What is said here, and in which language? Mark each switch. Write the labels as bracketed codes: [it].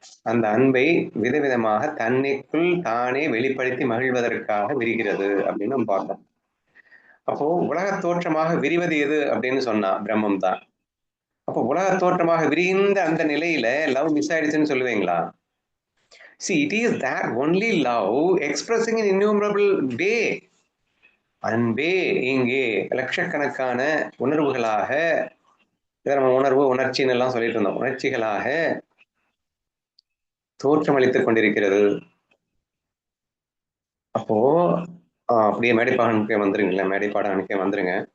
[ta] அந்த அன்பை விதவிதமாக தன்னைக்குள் தானே வெளிப்படுத்தி மகிழ்வதற்காக விரிகிறது அப்படின்னு நம்ம பார்த்தோம். அப்போ உலக தோற்றமாக விரிவது எது அப்படின்னு சொன்னா பிரம்மம் தான். அப்போ உலக தோற்றமாக விரிந்த அந்த நிலையில லவ் மிஸ் ஆயிடுச்சுன்னு சொல்லுவீங்களா? [en] See, it is that only love expressing in innumerable way. [ta] அன்பே இங்கே லட்சக்கணக்கான உணர்வுகளாக, நம்ம உணர்வு உணர்ச்சின்னு எல்லாம் சொல்லிட்டு இருந்தோம், உணர்ச்சிகளாக தோற்றமளித்துக் கொண்டிருக்கிறது. அப்போ அப்படியே மேடைப்பாடனுக்கே வந்துருங்களேன், மேடைப்பாடனுக்கே வந்துருங்க.